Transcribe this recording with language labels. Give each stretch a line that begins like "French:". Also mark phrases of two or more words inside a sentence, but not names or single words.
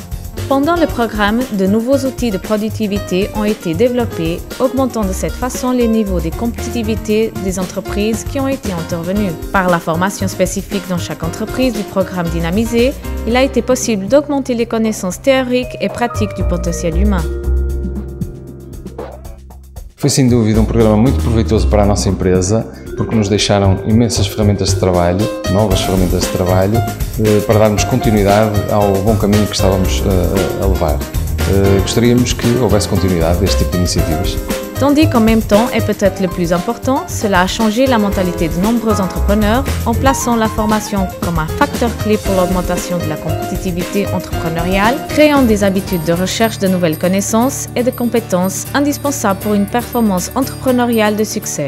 French: Pendant le programme, de nouveaux outils de productivité ont été développés, augmentant de cette façon les niveaux de compétitivité des entreprises qui ont été intervenues. Par la formation spécifique dans chaque entreprise du programme Dynamisé, il a été possible d'augmenter les connaissances théoriques et pratiques du potentiel humain.
Portuguese: Foi sem dúvida um programa muito proveitoso para a nossa empresa, porque nos deixaram imensas ferramentas de trabalho, novas ferramentas de trabalho, para darmos continuidade ao bom caminho que estávamos a levar. Gostaríamos que houvesse continuidade deste tipo de iniciativas.
French: Tandis qu'en même temps, et peut-être le plus important, cela a changé la mentalité de nombreux entrepreneurs en plaçant la formation comme un facteur clé pour l'augmentation de la compétitivité entrepreneuriale, créant des habitudes de recherche de nouvelles connaissances et de compétences indispensables pour une performance entrepreneuriale de succès.